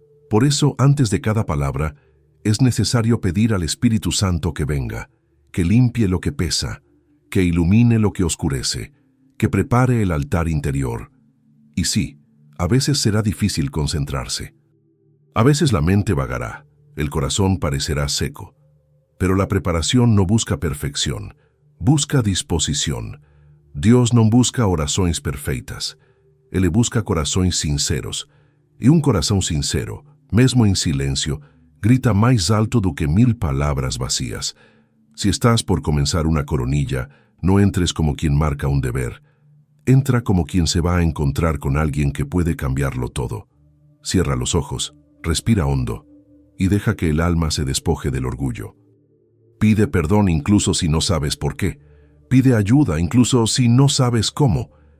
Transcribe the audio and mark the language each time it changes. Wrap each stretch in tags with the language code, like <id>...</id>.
<es>Por eso, antes de cada palabra, es necesario pedir al Espíritu Santo que venga, que limpie lo que pesa, que ilumine lo que oscurece, que prepare el altar interior. Y sí, a veces será difícil concentrarse. A veces la mente vagará, el corazón parecerá seco, pero la preparación no busca perfección, busca disposición. Dios no busca</es> <pt>orações perfeitas, Ele busca corações sinceros, e um coração sincero, mesmo em silêncio, grita mais alto do que 1000</pt> <es>palabras vacías. Si estás por comenzar una coronilla, no entres como quien marca un deber. Entra como quien se va a encontrar con alguien que puede cambiarlo todo. Cierra los ojos, respira hondo, y deja que el alma se despoje del orgullo. Pide perdón incluso si no sabes por qué. Pide ayuda incluso si no sabes cómo.</es>